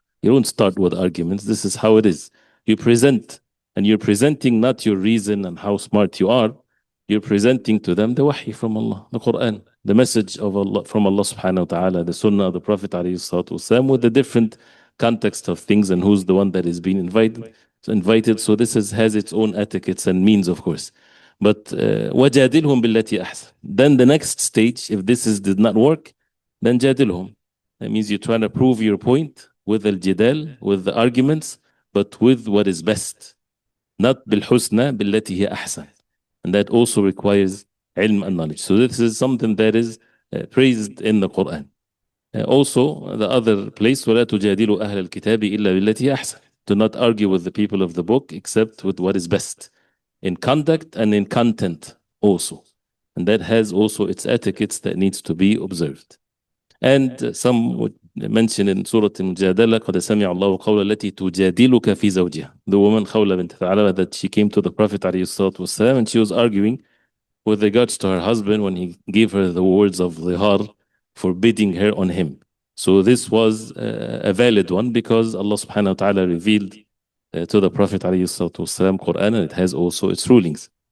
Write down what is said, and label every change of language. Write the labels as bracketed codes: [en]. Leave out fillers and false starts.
[en] You don't start with arguments. This is how it is. You present, and you're presenting not your reason and how smart you are, You're presenting to them the wahy from Allah, the Quran, the message of Allah from Allah subhanahu wa ta'ala, the sunnah of the Prophet alayhi salatu wasalam, with the different context of things and who's the one that is being invited. So this has its own etiquettes and means, of course. But [ar] وَجَادِلْهُمْ بِالَّتِي أَحْسَنُ. [en] Then the next stage, if did not work, then [ar] جادلهم. [en] That means you're trying to prove your point with al-jidal, with the arguments, but with what is best. Not [ar] بالحسنى بالتي هي أحسن. [en] And that also requires ilm and knowledge. So this is something that is praised in the Quran. Also, the other place, [ar] وَلَا تُجَادِلُوا أَهْلَ الْكِتَابِ إِلَّا بِالَّتِي أَحْسَنُ. [en] Do not argue with the people of the book except with what is best in conduct and in content also. And that has also its etiquettes that needs to be observed. And some would mention in Surah Al-Mujadala, [ar] قَدْ سَمِعَ اللَّهُ قَوْلَ الَّتِي تُجَادِلُكَ فِي زَوْجِهَا. [en] The woman Khawla bint Tha'alaba, that she came to the Prophet ﷺ, and she was arguing with regards to her husband when he gave her the words of Zihar, forbidding her on him. So this was a valid one because Allah subhanahu wa ta'ala revealed to the Prophet ﷺ Quran, and it has also its rulings.